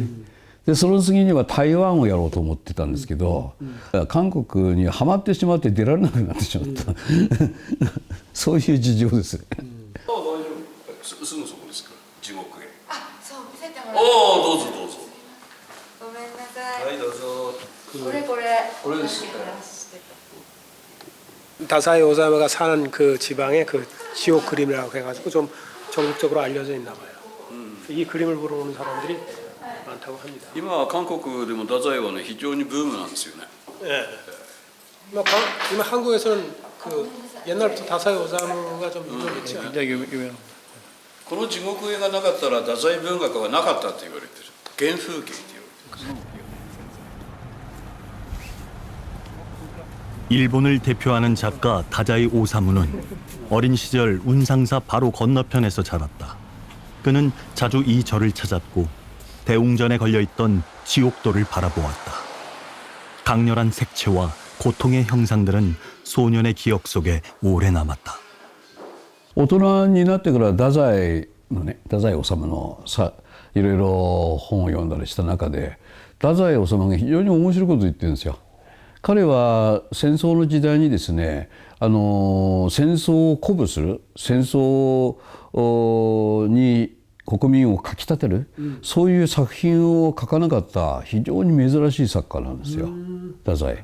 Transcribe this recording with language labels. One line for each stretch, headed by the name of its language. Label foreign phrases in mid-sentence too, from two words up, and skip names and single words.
Japanese: でその次には台湾をやろうと思ってたんですけど、韓国にはまってしまって出られなくなってしまった、そういう事情です。すぐそこですから地獄へ。あ、そう見せてもらって。おお、どうぞどうぞ。ごめんなさい。はい、どうぞ。これこれです出してください。
Korean: 다사이 오사마가 사는 그 지방에 그 지옥 그림이라고 해가지고 좀 전국적으로 알려져 있나 봐요. 이 그림을 보러 오는 사람들이 많다고 합니다.
Japanese: 今韓国でも太宰はね非常にブームなんですよね。
Korean: 예. 이마 한국에서는 그 옛날부터 다사이 오사마가 좀 유명했지 않아요?
Japanese: この地獄絵がなかったら太宰文学はなかったって言われてる。原風景って言われてる。
Korean: 일본을 대표하는 작가 다자이 오사무는 어린 시절 운상사 바로 건너편에서 자랐다. 그는 자주 이 절을 찾았고 대웅전에 걸려있던 지옥도를 바라보았다. 강렬한 색채와 고통의 형상들은 소년의 기억 속에 오래 남았다.
Japanese: 大人になってから太宰のね、太宰治のさ、いろいろ本を読んだりした中で、太宰治が非常に面白いことを言ってるんですよ。彼は戦争の時代にですね、戦争を鼓舞する、戦争に国民をかきたてる、そういう作品を書かなかった非常に珍しい作家なんですよ、太宰。